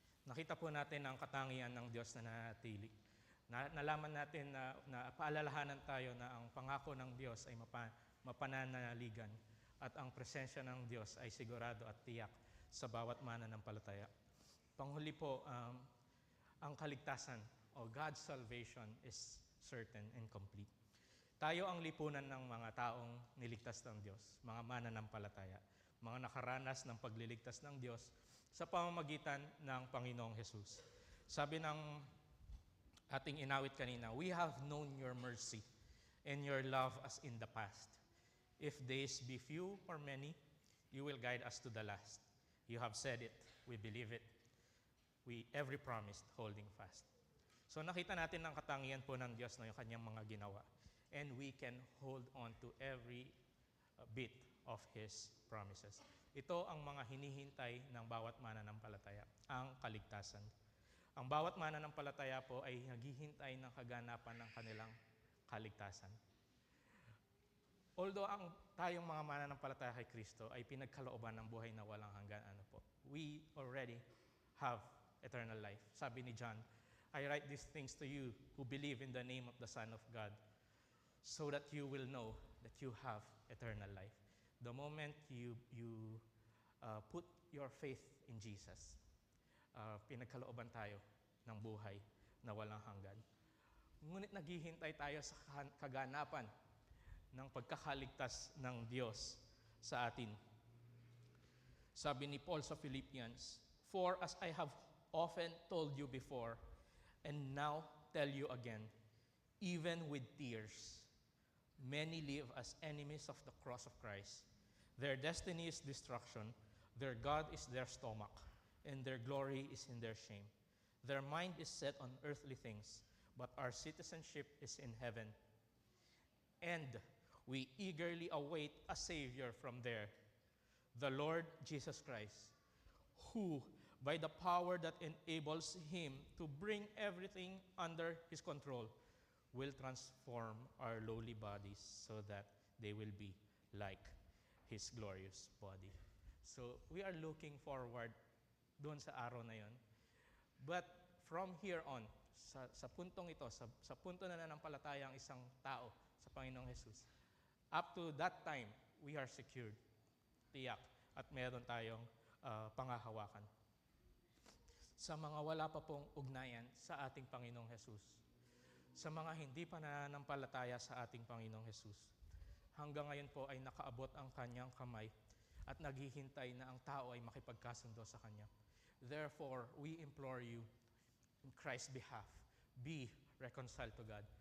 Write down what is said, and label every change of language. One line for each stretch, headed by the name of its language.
Filipino: Nakita po natin ang katangian ng Diyos na nanatili. Nalaman natin na paalalahanan tayo na ang pangako ng Diyos ay mapananaligan at ang presensya ng Diyos ay sigurado at tiyak sa bawat mananampalataya. Panghuli po, ang kaligtasan o
English: God's salvation is certain and complete.
Filipino: Tayo ang lipunan ng mga taong niligtas ng Diyos, mga mananampalataya, mga nakaranas ng pagliligtas ng Diyos sa pamamagitan ng Panginoong Jesus. Sabi ng ating inawit kanina,
English: we have known Your mercy and Your love as in the past. If days be few or many, You will guide us to the last. You have said it, we believe it. We every promise holding fast.
Filipino: So nakita natin ang katangian po ng Diyos na yung kanyang mga ginawa.
English: And we can hold on to every bit of His promises.
Filipino: Ito ang mga hinihintay ng bawat mananampalataya, ang kaligtasan. Ang bawat mananampalataya po ay naghihintay ng kaganapan ng kanilang kaligtasan. Although tayong mga mananampalataya kay Kristo ay pinagkalooban ng buhay na walang hanggan,
English: we already have eternal life.
Filipino: Sabi ni John,
English: I write these things to you who believe in the name of the Son of God, so that you will know that you have eternal life. The moment you put your faith in Jesus,
Filipino: pinagkalooban tayo ng buhay na walang hanggan. Ngunit naghihintay tayo sa kaganapan ng pagkakaligtas ng Diyos sa atin. Sabi ni Paul sa Philippians,
English: "For as I have often told you before, and now tell you again, even with tears, many live as enemies of the cross of Christ. Their destiny is destruction, their God is their stomach, and their glory is in their shame. Their mind is set on earthly things, but our citizenship is in heaven. And we eagerly await a Savior from there, the Lord Jesus Christ, who, by the power that enables him to bring everything under his control, will transform our lowly bodies so that they will be like his glorious body." So we are looking forward
Filipino: doon sa araw na yon.
English: But from here on,
Filipino: sa puntong ito, sa punto na nanampalataya ang isang tao sa Panginoong Jesus,
English: up to that time, we are secured,
Filipino: tiyak, at meron tayong pangahawakan. Sa mga wala pa pong ugnayan sa ating Panginoong Jesus, sa mga hindi pa nananampalataya sa ating Panginoong Jesus, hanggang ngayon po ay nakaabot ang kanyang kamay at naghihintay na ang tao ay makipagkasundo sa kanya.
English: Therefore, we implore you, in Christ's behalf, be reconciled to God.